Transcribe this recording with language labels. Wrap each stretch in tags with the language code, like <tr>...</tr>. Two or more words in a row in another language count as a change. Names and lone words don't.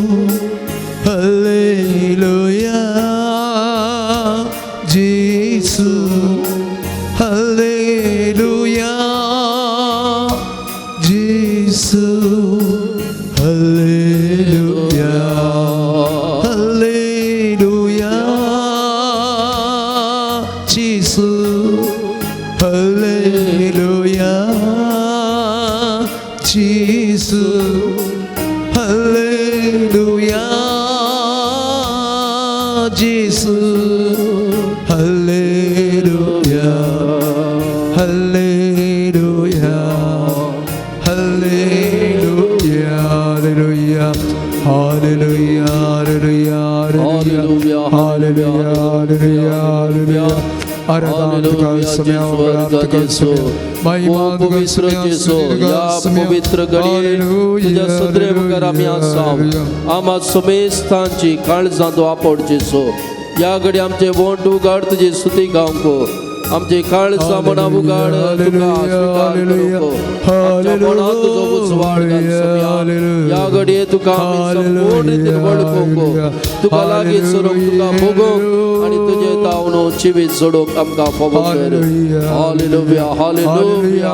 <hi>हालेलुया जेसू हालेलुया जेसू हालेलुया हालेलुया जेसू हालेलुया जेसू हालेलुया जेसू हालेलुया हालेलुया हालेलुया हालेलुया हालेलुया हालेलुया हालेलुया हालेलुया हालेलुया आराधना का समय आराधना का समय महिमा का समय</hi> <kok>या पवित्र घडये तुझ्या सत्रे मुखार आमी आसा आमा समेस्तांची काळजां वापड जेसो या घडी आमचे वोंट उगाड तुजी स्तुती गावंक आमचे काळजां मना उगाड तुका स्वीकार करूंक आमच्या मनांत तुजो उजवाड घाल सोम्या या घडये तुका आमी संपूर्ण रितीन वळखूंक तुका लागीं सरूंक तुका भोगूंक आनी तुजे तावनो जिवीत सोडूंक आमकां फावो कर हालेलुया हालेलुया</kok>